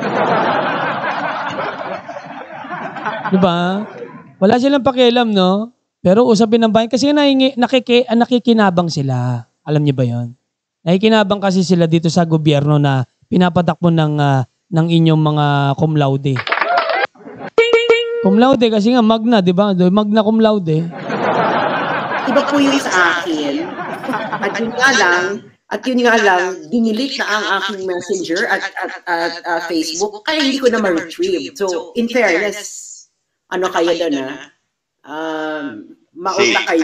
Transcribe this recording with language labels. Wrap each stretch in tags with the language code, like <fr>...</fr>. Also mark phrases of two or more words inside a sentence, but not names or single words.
<tl>Diba? Wala silang pakialam, no? Pero usapin ng bayan kasi nakikinabang sila. Alam niyo ba 'yon? Nakikinabang kasi sila dito sa gobyerno na pinapatakbo ng inyong mga cum laude.</tl> <la>Cum laude</la> <tl>kasi nga magna, 'di ba?</tl> <la>Magna cum laude.</la> <tl>Iba po yung sa akin. At yun nga lang, dinilit na ang aking messenger at Facebook, kaya hindi ko na ma-retrieve. So,</tl> <en>in fairness,</en> <tl>ano kayo doon mauta kayo.</tl>